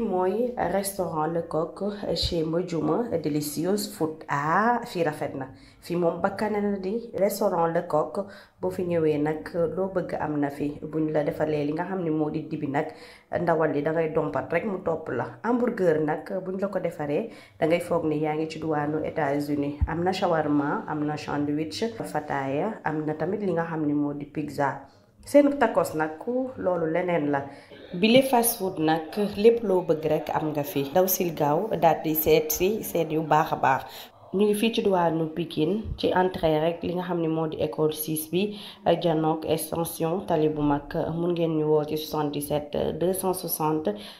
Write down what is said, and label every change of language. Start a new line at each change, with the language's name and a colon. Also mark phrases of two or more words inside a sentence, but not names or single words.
Wolof: mooy restaurant Le Coq chez Modjouma Delicious Food fii rafet na fii moom bakkane na di restaurant Le Coq boo fi ñëwee nag loo bëgg am na fi buñ la defalee li nga xam ne moo di dibi nag ndawal li dangay dompat rek mu topp la. hamburger nag buñ la ko defaree dangay foog ni yaa ngi ci duwaanu États-Unis am na shawarma am na sandwich fataaya am na tamit li nga xam ne moo di pizza. seen tacos nag loolu leneen la bile
English: fast food
Wolof: nag lépp loo bëgg rek am nga fi daw sil gaaw daal di seet yu baax a baax. ñu ngi fii ci diwaanu Pikine ci entrée rek li nga xam ne moo di école 6 bi janook extension tali bu mag mun ngeen ñu woo ci 77 260